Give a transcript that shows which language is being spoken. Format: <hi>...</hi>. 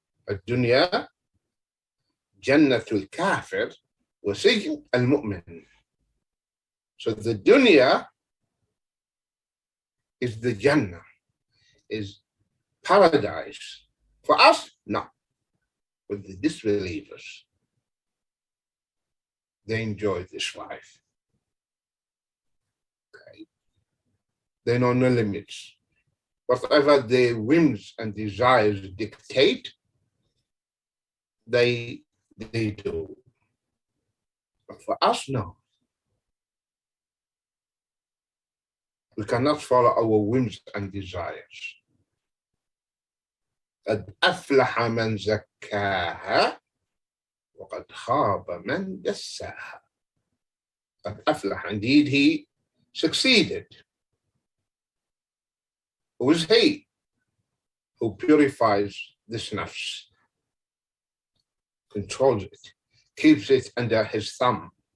<ar>الدنيا جنة الكافر وسجن المؤمن.</ar> <en>So the dunya is the Jannah, is paradise. For us, no. For the disbelievers, they enjoy this life. Okay. They know no limits. Whatever their whims and desires dictate, they do. But for us, no. We cannot follow our whims and desires.</en> <ar>قد أفلح من زكاها وقد خاب من دساها. قد أفلح,</ar> <en>indeed he succeeded. Who is he? Who purifies this nafs, controls it, keeps it under his thumb.</en>